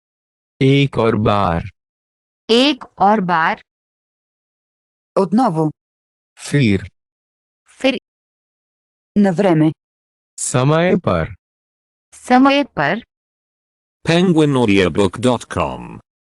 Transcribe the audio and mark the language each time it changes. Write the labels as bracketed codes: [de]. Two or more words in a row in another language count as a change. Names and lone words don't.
[hi] एक और बार. एक और बार. [bg] Отново. [hi] फिर. फिर. [bg] На време. [hi] समय पर. समय पर. penguinaudiobook.com